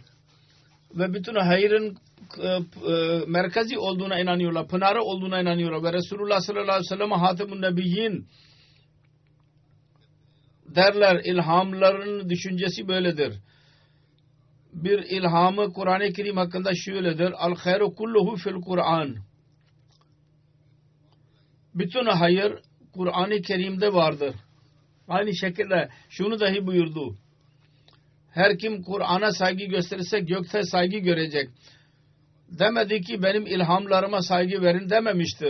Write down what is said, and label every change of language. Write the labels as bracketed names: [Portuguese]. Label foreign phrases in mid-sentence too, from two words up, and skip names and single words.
[Turkish] Ve bütün hayrın merkezi olduğuna inanıyorlar. Pınarı olduğuna inanıyorlar. Ve Resulullah [Arabic] صلى الله عليه وسلم'e خاتم النبيين [Turkish] derler. İlhamların düşüncesi böyledir. Bir ilhamı Kur'an-ı Kerim hakkında şöyledir. [Arabic] الخير كله في القرآن. [Turkish] Bütün hayır Kur'an-ı Kerim'de vardır. Aynı şekilde şunu dahi buyurdu. Her kim Kur'an'a saygı gösterirse gökte saygı görecek. Demedi ki benim ilhamlarıma saygı verin dememiştir.